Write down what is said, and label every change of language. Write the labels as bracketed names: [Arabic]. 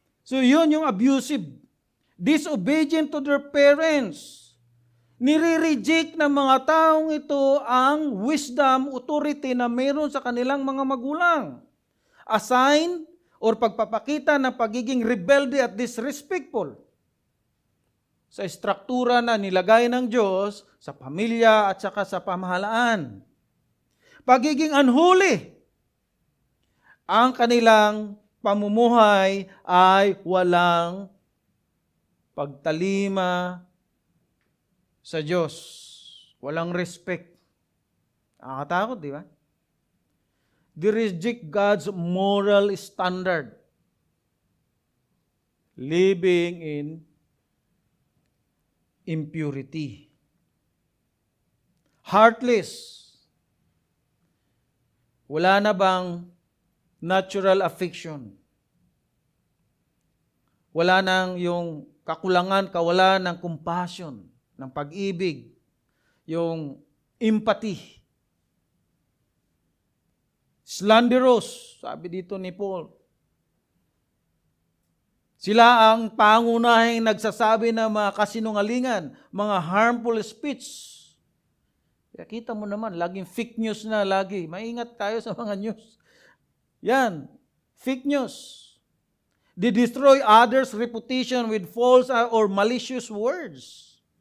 [Filipino] So, yun yung abusive. [English] Disobedient to their parents. [Filipino] Nire-reject ng mga taong ito ang wisdom, authority na meron sa kanilang mga magulang. A sign or pagpapakita ng pagiging rebelde at disrespectful sa struktura na nilagay ng Diyos sa pamilya at saka sa pamahalaan. Pagiging unholy. Ang kanilang pamumuhay ay walang pagtalima sa Diyos. Walang respect. Nakakatakot, di ba? [English] They reject God's moral standard. Living in impurity. Heartless. [Filipino] Wala na bang natural affection? Wala nang yung kakulangan, kawalan ng compassion, ng pag-ibig, yung empathy. Slanderous, sabi dito ni Paul. Sila ang pangunahing nagsasabi ng mga kasinungalingan, mga harmful speech. Kaya kita mo naman, laging fake news na lagi. Maingat tayo sa mga news. Yan, fake news. [English] They destroy others' reputation with false or malicious words.